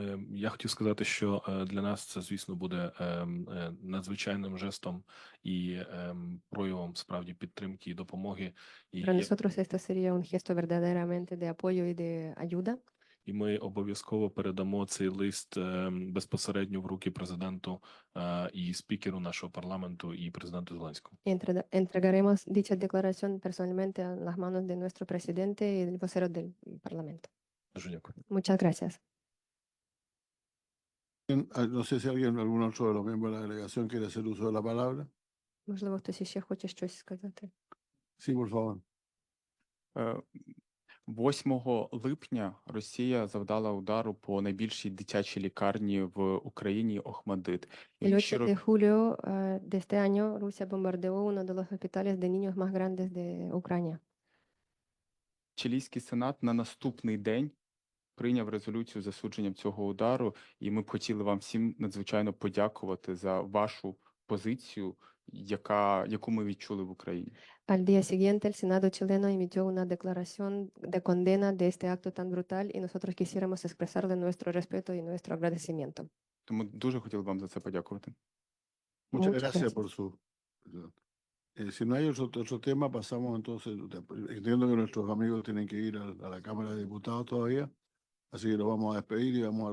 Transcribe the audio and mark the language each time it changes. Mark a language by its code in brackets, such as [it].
[uk] Я хотів сказати, що для нас це, звісно, буде надзвичайним жестом і проявом справді підтримки і допомоги. [es] Para nosotros esto sería un gesto verdaderamente de apoyo y de ayuda. [uk] І ми обов'язково передамо цей лист безпосередньо в руки президенту і спікеру нашого парламенту і президенту Зеленському. [es] Entregaremos dicha declaración personalmente a las manos de nuestro presidente y del vocero del Parlamento. [uk] Дуже дякую. [es] Muchas gracias. No sé si alguien, algún otro de los miembros de la delegación quiere hacer uso de la palabra. [uk] Можливо, хтось іще хоче щось сказати. [es] Sí, por favor. [uk] 8 липня Росія завдала удару по найбільшій дитячій лікарні в Україні Охмадит. [es] El 8 de julio de este año, Rusia bombardeó uno de los hospitales de niños más grandes de Ucrania. [uk] Чилійський сенат на наступний день прийняв резолюцію з засудженням цього удару, і ми б хотіли вам всім надзвичайно подякувати за вашу позицію, яку ми відчули в Україні. [es] Al día siguiente, el Senado chileno emitió una declaración de condena de este acto tan brutal y nosotros quisiéramos expresarle nuestro respeto y nuestro agradecimiento. [uk] Тому дуже хотіли вам за це подякувати. [es] Muchas Muchas gracias gracias. por su. Si no hay otro tema, pasamos entonces. Entiendo que nuestros amigos tienen que ir a la Cámara de Diputados todavía, así que los vamos a despedir y vamos a